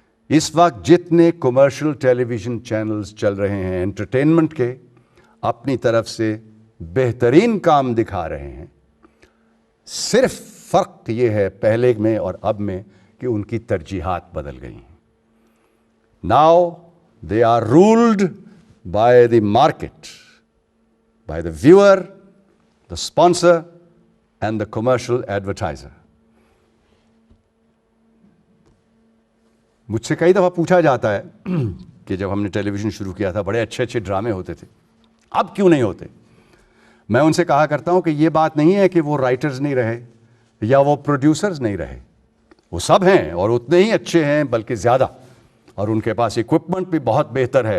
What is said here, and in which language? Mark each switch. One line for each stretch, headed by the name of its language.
Urdu: اس وقت جتنے کمرشل ٹیلی vision channels چل رہے ہیں انٹرٹینمنٹ کے, اپنی طرف سے بہترین کام دکھا رہے ہیں. صرف فرق یہ ہے پہلے میں اور اب میں کہ ان کی ترجیحات بدل گئی ہیں.
English: Now they are ruled by the market, by the viewer, the sponsor and the commercial advertiser.
Urdu: مجھ سے کئی دفعہ پوچھا جاتا ہے کہ جب ہم نے ٹیلی ویژن شروع کیا تھا بڑے اچھے اچھے ڈرامے ہوتے تھے, اب کیوں نہیں ہوتے؟ میں ان سے کہا کرتا ہوں کہ یہ بات نہیں ہے کہ وہ رائٹرز نہیں رہے یا وہ پروڈیوسرز نہیں رہے, وہ سب ہیں اور اتنے ہی اچھے ہیں بلکہ زیادہ, اور ان کے پاس اکوپمنٹ بھی بہت بہتر ہے.